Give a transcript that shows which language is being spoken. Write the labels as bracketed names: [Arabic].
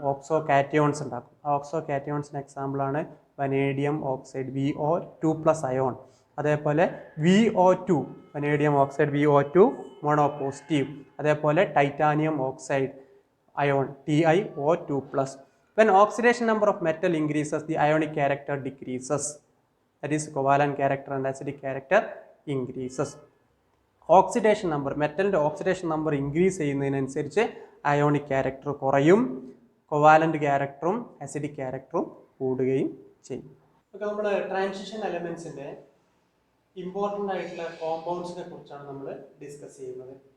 [Malayalam] Oxo cations ഉണ്ടാക്കും. Oxo കാറ്റയോൺസിന് എക്സാമ്പിളാണ് vanadium oxide VO2+ ion. അതേപോലെ VO2 വനേഡിയം ഓക്സൈഡ് VO2 മോണോപോസിറ്റീവ്. അതേപോലെ titanium oxide ion TiO2+. [English] When oxidation number of metal increases, the ionic character decreases. That is, covalent character and acidic character increases. [Malayalam] Oxidation number, മെറ്റലിൻ്റെ oxidation number increase ചെയ്യുന്നതിനനുസരിച്ച് ionic character കുറയും, covalent ക്യാരക്ടറും acidic ക്യാരക്ടറും കൂടുകയും ചെയ്യും. അപ്പോൾ നമ്മൾ transition എലമെൻസിൻ്റെ important ആയിട്ടുള്ള കോമ്പൗണ്ട്സിനെ കുറിച്ചാണ് നമ്മൾ discuss ചെയ്യുന്നത്.